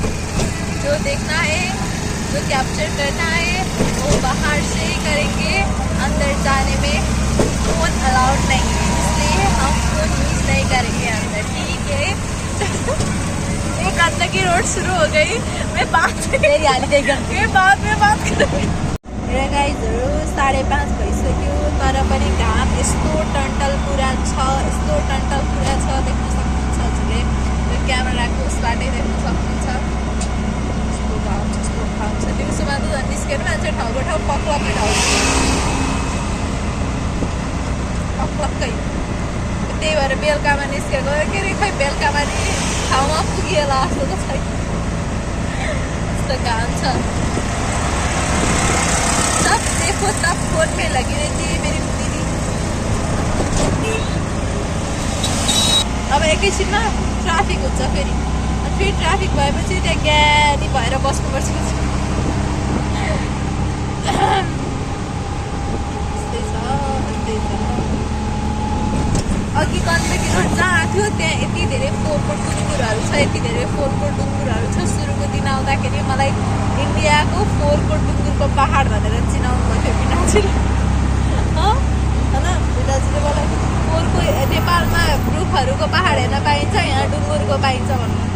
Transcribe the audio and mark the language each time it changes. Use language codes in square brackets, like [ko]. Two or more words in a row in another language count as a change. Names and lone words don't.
[hi] जो देखना है, जो कैप्चर करना है वो बाहर से ही करेंगे, अंदर जाने में फोन अलाउड नहीं है, इसलिए हम फोन यूज़ नहीं करेंगे अंदर, ठीक है। एक गंदगी रोड शुरू हो गई। मैं बाद में बात करूँगी। [ne] गाइजहरू 5:30 भइसक्यो, तर पनि घाम यस्तो टन्टल पुरा छ, देख्न सक्नुहुन्छ हजुरले। यो क्यामेराको उसबाटै देख्न सक्नुहुन्छ। यस्तो घाम छ। दिउँसोमा त झन् निस्केर मान्छे ठाउँको ठाउँ पक्लक्कै त्यही भएर बेलुकामा निस्केको के अरे, खै बेलुकामा नि ठाउँमा पुगिएला जस्तो त छैन, यस्तो घाम छ। [hi] तब देखो तब फोन में लगी रहती है मेरी दीदी। [ne] अब एकैछिनमा ट्राफिक हुन्छ फेरि, अनि फेरि ट्राफिक भएपछि त्यहाँ ज्ञानी भएर बस्नुपर्छ। अघि गण्डकी रोड जहाँ थियो त्यहाँ यति धेरै फोहोरको डुङ्गुरहरू छ, सुरुको दिन आउँदाखेरि मलाई इन्डियाको फोहोरको डुङ्गुरको पहाड भनेर चिनाउनु भएको थियो बिनाजीले, होइन बिनाजीले मलाई फोहोरको नेपालमा रुखहरूको पहाड हेर्न पाइन्छ, यहाँ डुङ्गुरको पाइन्छ भन्नुहुन्थ्यो।